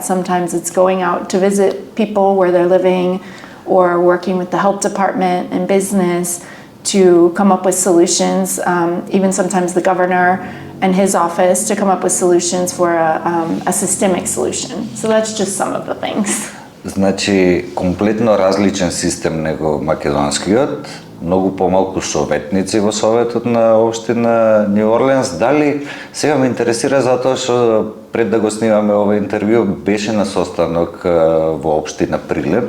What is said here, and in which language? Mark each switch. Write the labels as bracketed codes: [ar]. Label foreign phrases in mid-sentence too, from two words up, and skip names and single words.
[en] Sometimes it's going out to visit people where they're living or working with the health department and business to come up with solutions, even sometimes the governor and his office to come up with solutions for a systemic solution. So that's just some of the things. [mk] Значи, комплетно различен систем него македонскиот, многу помалку советници во советот на општина Њу Орлеанс. Дали сега ме интересира затоа што пред да го снимаме ова интервју беше на состанок во општина Прилеп.